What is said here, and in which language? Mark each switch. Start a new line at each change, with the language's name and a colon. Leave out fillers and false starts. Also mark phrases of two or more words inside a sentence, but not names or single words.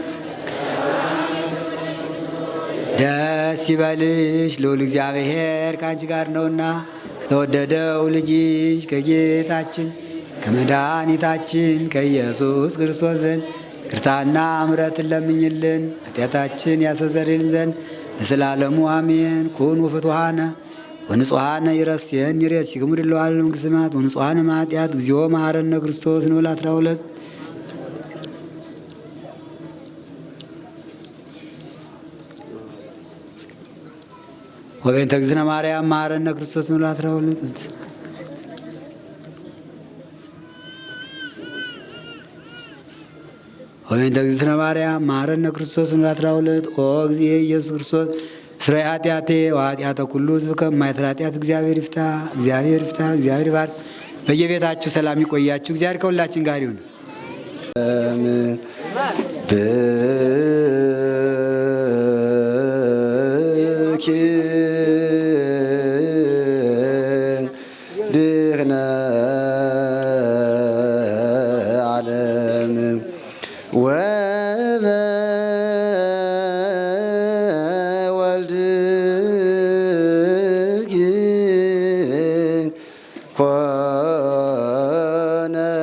Amharic: ደስ ይበልሽ፣ ልዑል እግዚአብሔር ከአንቺ ጋር ነውና ከተወደደው ልጅሽ ከጌታችን ከመድኃኒታችን ከኢየሱስ ክርስቶስ ዘንድ ይቅርታና ምሕረትን ለምኝልን ኃጢአታችን ያስተሰርይልን ዘንድ ለዘላለሙ አሜን።
Geez: ኩኑ ፍቱሐነ ወንጹሐነ ይረስየን ይሬስይክሙ ድለዋል መንግሥተ ሰማያት ወንጹሐነ እምኃጢአት እግዚኦ መሐረነ ክርስቶስ ንዑል
Amharic: 12
Geez: ወበእንተ እግዝእትነ ማርያም መሐረነ ክርስቶስ ንዑል 12 ወበእንተ እግዝእትነ ማርያም መሐረነ ክርስቶስ ንዑል 12 ኦ እግዚእ ኢየሱስ ክርስቶስ እስራኤል ኃጢአቴ ወኃጢአተ ኩሉ ሕዝብ ከማይተር ኃጢአት
Amharic: እግዚአብሔር ይፍታ፣ እግዚአብሔር ይፍታ፣ እግዚአብሔር ይባርክ። በየቤታችሁ ሰላም ይቆያችሁ። እግዚአብሔር ከሁላችን ጋር ይሁን።
Geez: ድኅነ ዓለም ወበወልድኪ ኮነ